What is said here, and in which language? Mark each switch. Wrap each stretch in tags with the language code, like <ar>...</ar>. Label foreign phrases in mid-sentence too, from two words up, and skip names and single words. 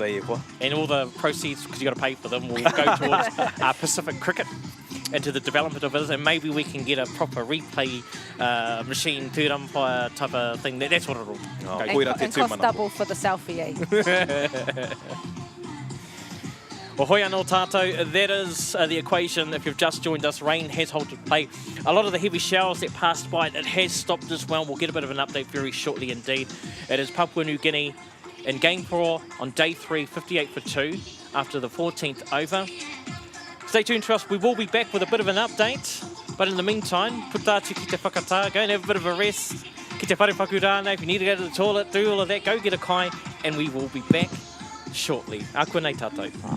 <en>And all the proceeds, because you've got to pay for them, will go towards Pacific Cricket into the development of it, and maybe we can get a proper replay machine, tūrampa type of thing. That's what it'll go. And cost double for the selfie, eh? Well,</en> <mi>hoi anō tātou,</mi> <en>that is the equation. If you've just joined us, rain has halted play. A lot of the heavy showers that passed by, it has stopped as well. We'll get a bit of an update very shortly indeed. It is Papua New Guinea in game 4 on day 3, 58 for 2 after the 14th over. Stay tuned to us. We will be back with a bit of an update. But in the meantime,</en> <mi>putātu ki te whakatā,</mi> <en>go and have a bit of a rest.</en> <mi>Ki te whare whaku rānei,</mi> <en>if you need to go to the toilet, do all of that, go get a kai, and we will be back shortly.</en> <mi>A koe nei tātou.</mi>